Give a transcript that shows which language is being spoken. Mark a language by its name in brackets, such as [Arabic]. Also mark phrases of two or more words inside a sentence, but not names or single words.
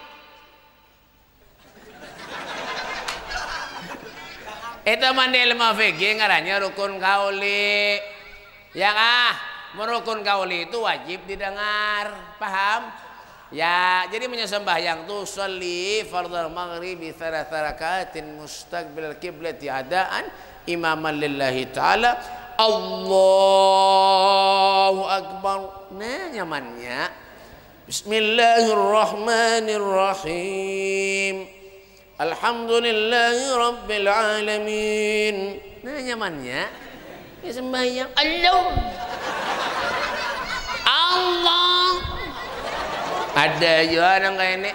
[Banjar] Itu model ilmu fikih ngarannya rukun kauli. Ya kah? Merukun kauli itu wajib didengar. Paham? Ya, jadi sembahyang tuh [Arabic] أصلي فرض المغرب 3 ركعات مستقبل القبلة أداء إماما لله تعالى. الله أكبر. [Banjar] Nah nyamannya Bismillahirrahmanirrahim. [Arabic] الحمد لله رب العالمين. [Banjar] Nah nyamannya ya sembahyang Allah. Ada juga yang kayak ini.